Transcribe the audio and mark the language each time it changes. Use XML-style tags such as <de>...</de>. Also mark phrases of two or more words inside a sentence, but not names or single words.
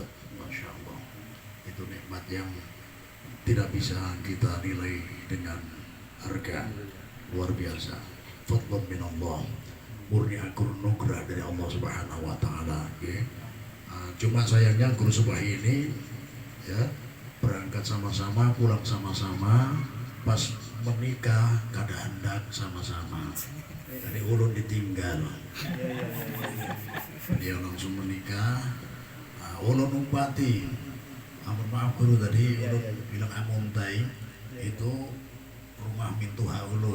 <ar>ما شاء الله,</ar> <id>itu nikmat yang tidak bisa kita nilai dengan harga, luar biasa.</id> <ar>فضلا من الله,</ar> <id>murni anugerah dari Allah</id> <ar>سبحانه وتعالى</ar> <id>ya. Cuma sayangnya guru Subahi ini ya berangkat sama-sama, pulang sama-sama, pas menikah</id> <bjn>kada hendak sama-sama.</bjn> <id>Jadi ulun ditinggal. Dia langsung menikah.</id> <bjn>Ulun umpati. Ampun maaf guru, tadi ulun bilang amuntai itu rumah mintuha ulun.</bjn>